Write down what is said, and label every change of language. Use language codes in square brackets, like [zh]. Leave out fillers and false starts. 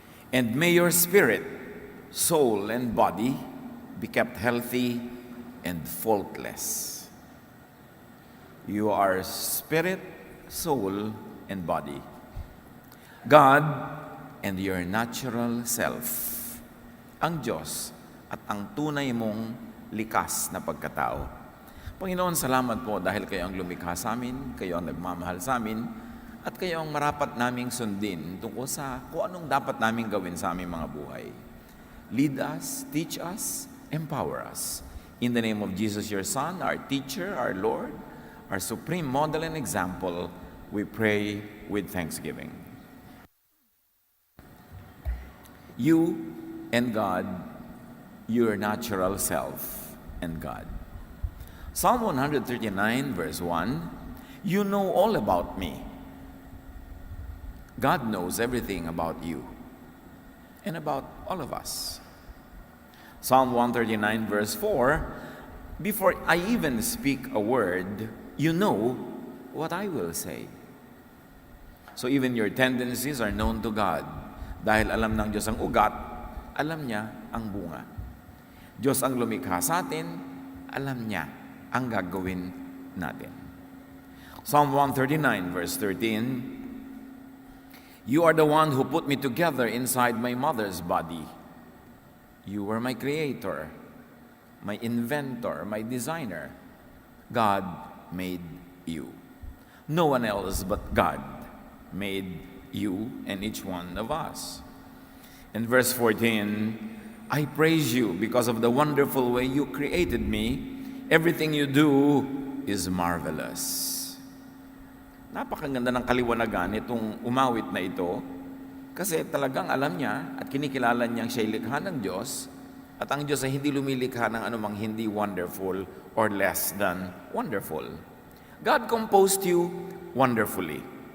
[en] And may your spirit, soul, and body be kept healthy and faultless. You are spirit, soul, and body. God and your natural self. [tl] Ang Diyos at ang tunay mong likas na pagkatao. Panginoon, salamat po dahil kayo ang lumikha sa amin, kayo ang nagmamahal sa amin, at kayo ang marapat naming sundin tungkol sa kung anong dapat naming gawin sa aming mga buhay. [en] Lead us, teach us, empower us. In the name of Jesus, your Son, our teacher, our Lord, our supreme model and example, we pray with thanksgiving. You and God, your natural self and God. Psalm 139 verse 1, you know all about me. God knows everything about you and about all of us. Psalm 139 verse 4, before I even speak a word, you know what I will say. So even your tendencies are known to God. [tl] Dahil alam ng Diyos ang ugat, alam niya ang bunga. Diyos ang lumikha sa atin, alam niya ang gagawin natin. [en] Psalm 139 verse 13, you are the one who put me together inside my mother's body. You were my creator, my inventor, my designer. God made you. No one else but God made you and each one of us. In verse 14, I praise you because of the wonderful way you created me. Everything you do is marvelous. [tl] Napakaganda ng kaliwanagan itong umawit na ito kasi talagang alam niya at kinikilala niyang siya'y likha ng Diyos at ang Diyos ay hindi lumilikha ng anumang hindi [en] wonderful or less than wonderful. God composed you wonderfully.